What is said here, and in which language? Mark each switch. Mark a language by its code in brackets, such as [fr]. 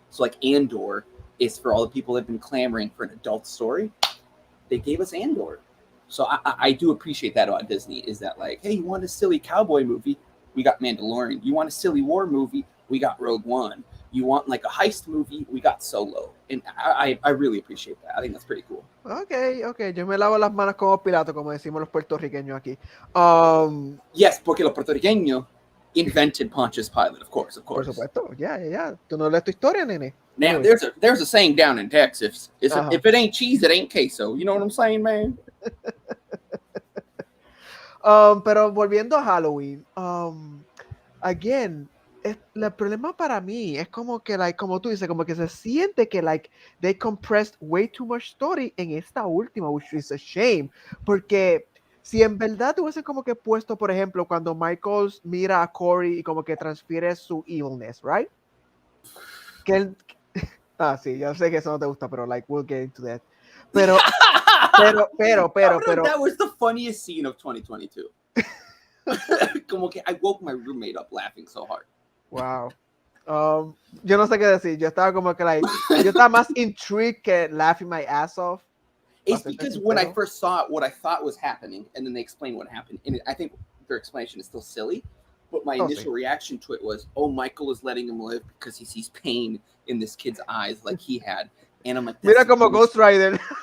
[en] So like Andor is for all the people that have been clamoring for an adult story. They gave us Andor. So I do appreciate that about Disney, is that like, hey, you want a silly cowboy movie? We got Mandalorian. You want a silly war movie? We got Rogue One. You want like a heist movie? We got Solo. And I really appreciate that. I think that's pretty cool. Okay. [es] Yo me lavo las manos como Pilato, como decimos los puertorriqueños aquí. [en] Yes, porque los puertorriqueños invented Pontius Pilate, of course. [es] Por supuesto. Yeah. Tú no lees tu historia, nene. [en] Now, there's a saying down in Texas. If it ain't cheese, it ain't queso. You know what I'm saying, man? [es] Pero volviendo a Halloween, again, el problema para mí es como que, like, como tú dices, como que se siente que, like, they compressed way too much story en esta última, which is a shame, porque si en verdad tuviesen como que puesto, por ejemplo, cuando Michael mira a Corey y como que transfiere su evilness, right? Que él, sí, yo sé que eso no te gusta, pero like, we'll get into that. Pero, [en] No, that was the funniest scene of 2022. Como que I woke my roommate up laughing so hard. [es] Wow. Yo no sé qué decir. Yo estaba como que like, yo estaba más intrigued que laughing my ass off. [en] It's because when I first saw it, what I thought was happening, and then they explain what happened. And I think their explanation is still silly, but my initial reaction to it was, oh, Michael is letting him live because he sees pain in this kid's eyes like he had. And I'm like, [es] mira como Ghost Rider.